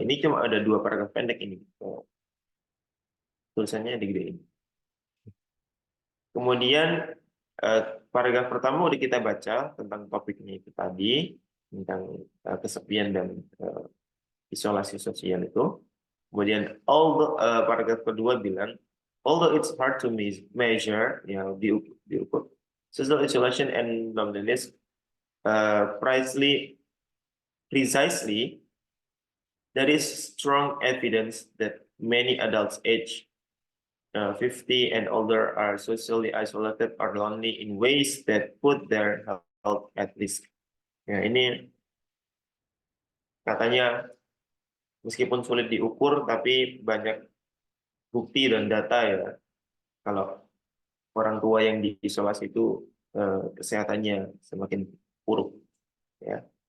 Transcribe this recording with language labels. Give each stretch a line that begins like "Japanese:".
Indonesian: Ini cuma ada 2 paragraf pendek ini. Tulisannya digedein. Kemudian eh, paragraf pertama udah kita baca tentang topiknya itu tadi, tentang kesepian dan isolasi sosial itu. Kemudian paragraf kedua bilang,
English: although it's hard to measure,
Indonesian: ya diukur,
English: social isolation and loneliness precisely, there is strong evidence that many adults age 50 and older are socially isolated or lonely in ways that put their health at risk.
Indonesian: Ya, ini katanya meskipun sulit diukur, tapi banyak bukti dan data ya kalau orang tua yang diisolasi itu kesehatannya semakin buruk. Ya.